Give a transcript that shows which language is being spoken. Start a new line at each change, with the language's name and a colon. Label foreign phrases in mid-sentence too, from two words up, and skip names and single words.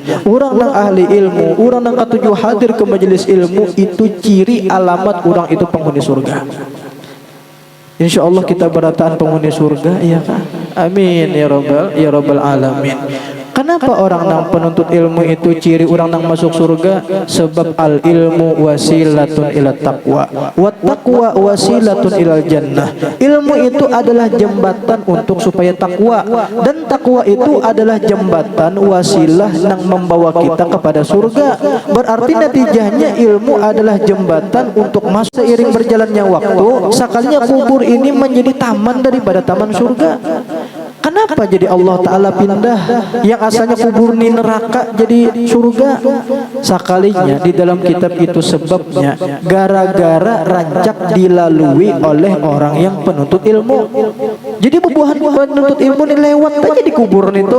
Banjar: Orang nang ahli ilmu, orang nang katujuh hadir ke majelis ilmu itu ciri alamat orang itu penghuni surga. Insyaallah kita berataan penghuni surga, ya kan?
Arabic: آمين يا رب العالمين.
Banjar: Kenapa orang nang penuntut ilmu itu ciri orang nang masuk surga?
Arabic: Sebab العلم وسيلة إلى التقوى والتقوى وسيلة إلى الجنة.
Banjar: Ilmu itu adalah jembatan untuk supaya takwa, dan takwa itu adalah jembatan wasilah nang membawa kita kepada surga.
Indonesian: Berarti natijahnya ilmu adalah jembatan untuk masuk. Seiring berjalannya waktu, sekalinya kubur ini menjadi taman daripada taman surga.
Banjar: Kenapa jadi Allah Ta'ala pindah yang asalnya kubur ni neraka jadi surga? Sekalinya di dalam kitab itu sebabnya gara-gara rancak dilalui oleh orang yang penuntut ilmu. Jadi bebuahan penuntut ilmu ni lewat aja di kubur itu.